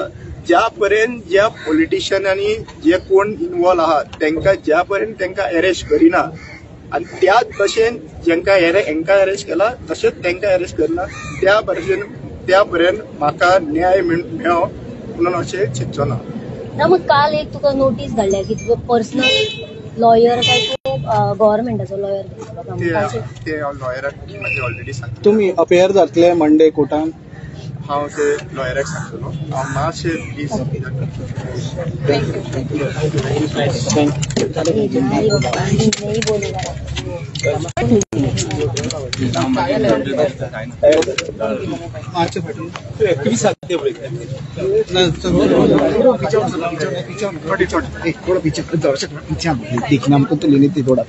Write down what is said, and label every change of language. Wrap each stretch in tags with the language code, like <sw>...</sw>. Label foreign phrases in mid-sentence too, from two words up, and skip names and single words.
<kok>ज्या पर्यंत ज्या पॉलिटिशियनांनी जे कोण इन्वॉल्व आहात तांकां ज्या पर्यंत तांकां अरेस्ट करिना आनी त्याच भशेन हांकां अरेस्ट केला तशेंच तांकां अरेस्ट करना त्या पर्यंत म्हाका न्याय मेळो म्हणून अशें चिंतचो ना. मग काल एक तुका नोटीस धाडल्या की तुका</kok> <en>personal lawyer</en> <kok>काय तूं गव्हर्नमेंटाचो लॉयर ते हांव लॉयराक म्हाजे ऑलरेडी सांगता. तुम्ही अपेयर जातले मंडे कोर्टान? हांव ते लॉयराक सांगतलो. हांव मातशें प्लीज</kok> <hi>नहीं बोलेगा. देखना हमको तो लेने थे थोड़ा.</hi>